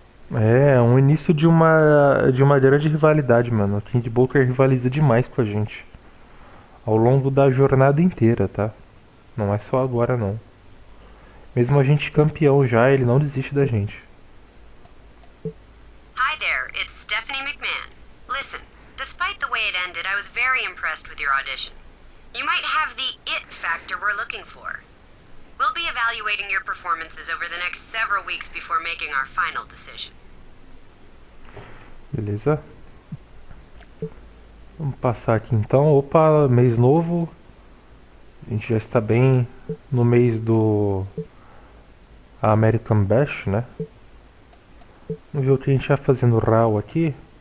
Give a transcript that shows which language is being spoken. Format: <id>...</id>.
<pt>É um início de uma grande rivalidade, mano. O King Booker rivaliza demais com a gente. Ao longo da jornada inteira, tá? Não é só agora, não. Mesmo a gente campeão já, ele não desiste da gente.</pt> <en>Hi there, it's Stephanie McMahon. Listen, despite the way it ended, I was very impressed with your audition. You might have the it factor we're looking for. We'll be evaluating your performances over the next several weeks before making our final decision.</en> <pt>Beleza? Vamos passar aqui então. Opa, mês novo. A gente já está bem no mês do American Bash, né? Vamos ver o que a gente vai fazer no Raw aqui.</pt>